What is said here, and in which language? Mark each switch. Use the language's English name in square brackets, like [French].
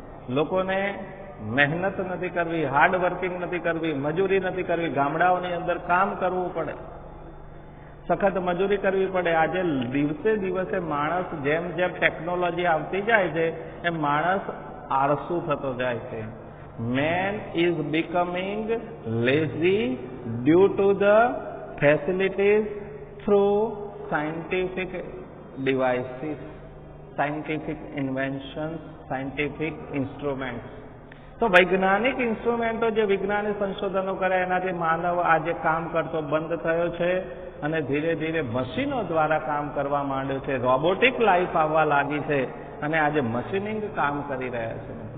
[Gujarati] લોકોને મહેનત નથી કરવી, હાર્ડ વર્કિંગ નથી કરવી, મજૂરી નથી કરવી. ગામડાઓની અંદર કામ કરવું પડે, સખત મજૂરી કરવી પડે. આજે દિવસે દિવસે માણસ જેમ જેમ ટેકનોલોજી આવતી જાય છે એમ માણસ આળસુ થતો જાય છે. [English] Man is becoming lazy due to the facilities through scientific devices, scientific inventions, scientific instruments. [Gujarati] તો વૈજ્ઞાનિક ઇન્સ્ટ્રુમેન્ટો જે વિજ્ઞાની સંશોધનો કરે એનાથી માનવ આજે કામ કરતો બંધ થયો છે અને ધીરે ધીરે મશીનો દ્વારા કામ કરવા માંડ્યો છે. રોબોટિક લાઈફ આવવા લાગી છે અને આજે મશીનિંગ કામ કરી રહ્યા છે.